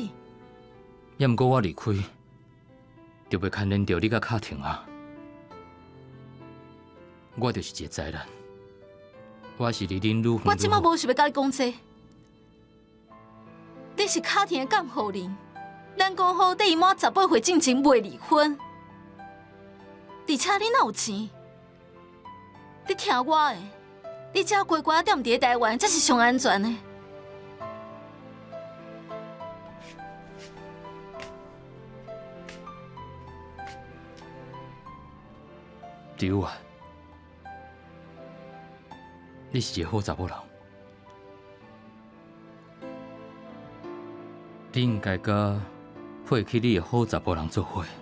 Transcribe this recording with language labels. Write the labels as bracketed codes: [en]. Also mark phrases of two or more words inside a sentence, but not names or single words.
[nan] 也毋过我离开，就袂牵连到你甲卡廷啊。我就是一个灾难，我是离恁愈远愈好。我即马无想要甲你讲这，你是卡廷的监护人，咱讲好伫伊满18岁之前袂离婚，而且你哪有钱？你听我的，你只要乖乖踮伫台湾，才是上安全的。对啊，你是一个好查某人，你应该甲配起你的好查某人做伙，